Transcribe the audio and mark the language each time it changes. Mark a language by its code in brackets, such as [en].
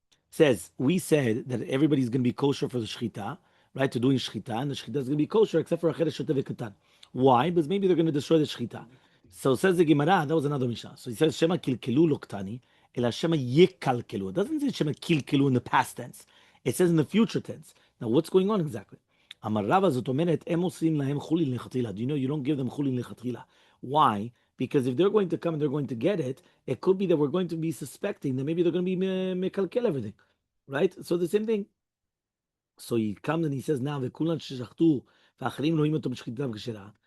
[en] Says we said that everybody's going to be kosher for the shchita, right? To doing shchita, and the shchita is going to be kosher except for a cheresh shotev v'katan. Why? Because maybe they're going to destroy the shchita. So says the Gemara, that was another Mishnah. So he says, [arc] Shema kilkelu loktani, ela Shema yekalkelu. [en] It doesn't say Shema kilkelu in the past tense. It says in the future tense. Now, what's going on exactly? [he] אמר רבא, זאת אומרת, הם עושים להם חולין לכתחילה. [en] Do you know you don't give them חולין לכתחילה? Why? Because if they're going to come and they're going to get it, it could be that we're going to be suspecting that maybe they're going to be mekalkel everything. Right? So the same thing. So he comes and he says now, [he] וכולן ששחטו, ואחרים רואים אותו בשחיטה כשרה.